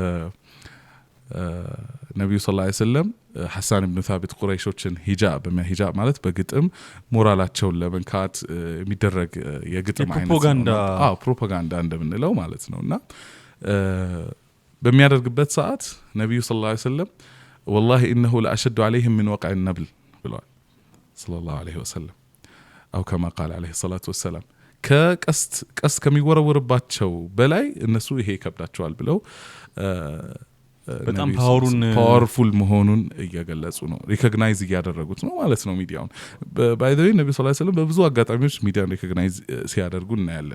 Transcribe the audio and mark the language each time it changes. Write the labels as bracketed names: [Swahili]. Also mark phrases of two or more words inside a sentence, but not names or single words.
[Amharic] ነብዩ [Arabic] صلى الله عليه وسلم [Amharic] ሐሳን ኢብኑ ታቢት ቁረይሾችን ሂጃብ ማለት በግጥም ሞራላቸውን ለመንካት የሚደረግ የግጥም አይነት ነው። ፕሮፓጋንዳ እንደምንለው ማለት ነውና በሚያደርግበት ሰዓት ነብዩ [Arabic] صلى الله عليه وسلم والله انه لاشد عليهم من وقع النبل [Amharic] ብለዋል [Arabic] صلى الله عليه وسلم أو كما قال عليه الصلاه والسلام [Amharic] ቀስት ከሚወረወርባቸው በላይ እነሱ ይሄ ይከብዳቸዋል ብለው በጣም ፓወርፉል መሆኑን እየገለጹ ነው ሪኮግናይዝ እያደረጉት ነው ማለት ነው ሚዲያውን [English] by the way [Amharic] ነብዩ [Arabic] صلى الله عليه وسلم [Amharic] በብዙ አጋጣሚዎች ሚዲያን ሪኮግናይዝ ሲያደርጉ እናያለን